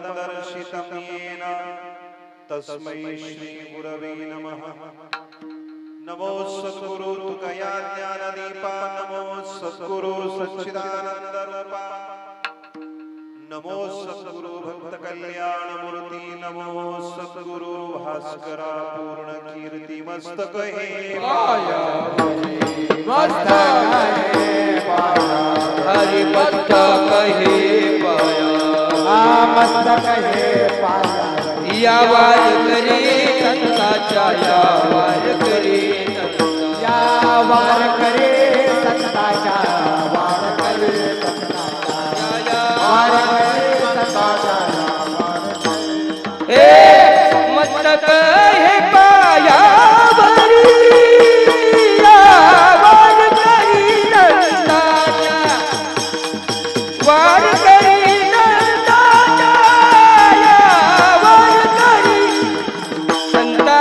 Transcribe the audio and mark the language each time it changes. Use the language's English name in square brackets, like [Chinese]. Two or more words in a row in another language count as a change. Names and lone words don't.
[Sanskrit] दर्शितं येन तस्मै श्री गुरवे नमः [Marathi] नमो सद्गुरु तुकया ज्ञानदीपा नमो सद्गुरु सच्चिदानंद रूपा नमो सद्गुरु भक्त कल्याण मूर्ति नमो सद्गुरु भास्करा पूर्ण कीर्ति मस्तक हे पाया मस्तक हे पाया हरि मस्तक हे पाया मस्तक हे पाया या वार करे संताचा या वार करे या वार करे संताचा वार करे संताचा वार करे संताचा वार करे हे मस्तक हे पाया वरी या वार करी संताचा वार करी संताचा या वार करी संता